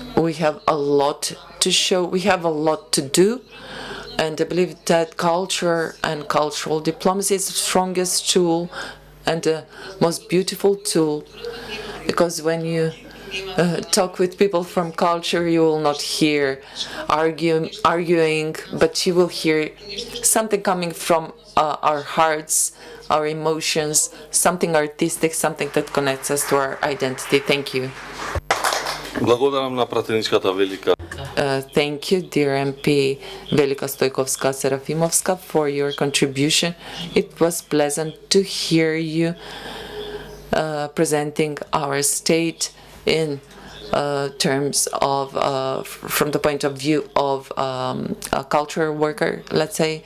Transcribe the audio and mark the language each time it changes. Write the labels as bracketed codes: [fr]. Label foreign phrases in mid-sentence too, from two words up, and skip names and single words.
[en] We have a lot to show, we have a lot to do, and I believe that culture and cultural diplomacy is the strongest tool and the most beautiful tool, because when you talk with people from culture, you will not hear arguing, but you will hear something coming from our hearts, our emotions, something artistic, something that connects us to our identity. Thank you. [mk] Благодарам на пратеничката Велика. [en] Thank you, dear MP Velika Stojkovska Serafimovska, for your contribution. It was pleasant to hear you presenting our state in terms of, from the point of view of a cultural worker, let's say.